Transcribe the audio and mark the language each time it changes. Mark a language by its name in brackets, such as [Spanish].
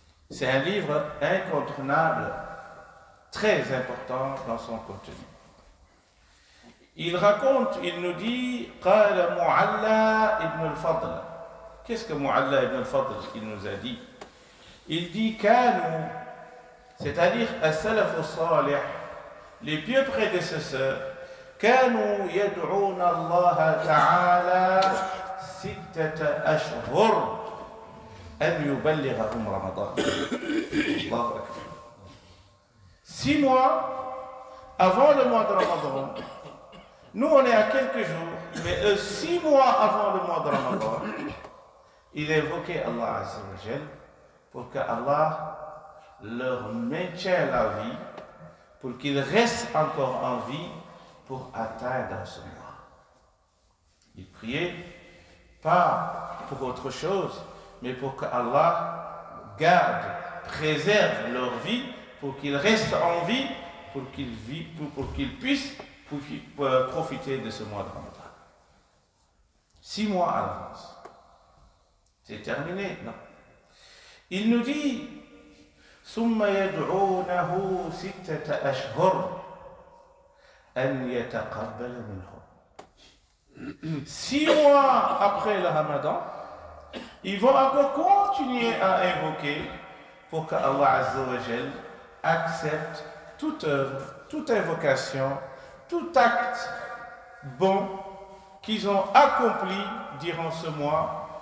[French] C'est un livre incontournable, très important dans son contenu. Il raconte, il nous dit, [Arabic] قال معلى ابن الفضل. [French] Qu'est-ce que Mu'alla ibn al-Fadl il nous a dit? Il dit [Arabic] كانوا, [French] c'est-à-dire as-salaf as-salih, les pieux prédécesseurs, [Arabic] كانوا يدعون الله تعالى 6 أشهر أن يبلغهم رمضان. الله أكبر. [French] 6 mois avant le mois de Ramadan. Nous on est à quelques jours, mais eux 6 mois avant le mois de Ramadan, il évoquait Allah Azza wa Jal pour que Allah leur maintienne la vie, pour qu'ils restent encore en vie pour atteindre ce mois. Ils priaient pas pour autre chose, mais pour que Allah garde, préserve leur vie, pour qu'ils restent en vie, pour qu'ils puissent profiter de ce mois de Ramadan. 6 mois à l'avance. C'est terminé, non? Il nous dit [Arabic] ثم يدعونه 6 أشهر أن يتقبل منهم. [French] 6 mois après le Ramadan, ils vont encore continuer à invoquer pour que Allah Azza wa Jal accepte toute œuvre, toute invocation, tout acte bon qu'ils ont accompli durant ce mois.